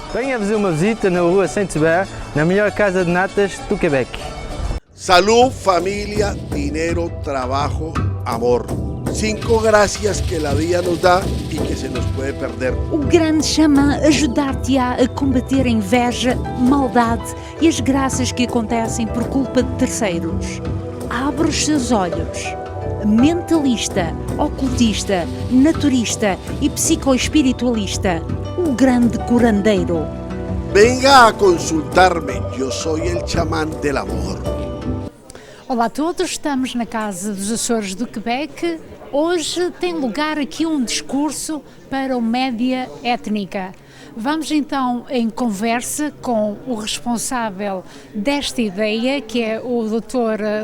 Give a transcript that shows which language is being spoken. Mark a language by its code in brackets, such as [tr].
[pt] Venha fazer uma visita na rua Saint-Hubert, na melhor casa de natas do Quebec. [es] Salud, familia, dinero, trabajo, amor. 5 gracias que la vida nos da y que se nos puede perder. [pt] O Grande Xamã ajudar-te-á a combater a inveja, maldade e as graças que acontecem por culpa de terceiros. Abre os seus olhos. Mentalista, ocultista, naturista e psicoespiritualista. O Grande Curandeiro. [es] Venga a consultarme, yo soy el chamán del amor. [pt] Olá a todos, estamos na Casa dos Açores do Quebec Hoje tem lugar aqui um discurso para o média étnica. Vamos então em conversa com o responsável desta ideia, que é o Dr.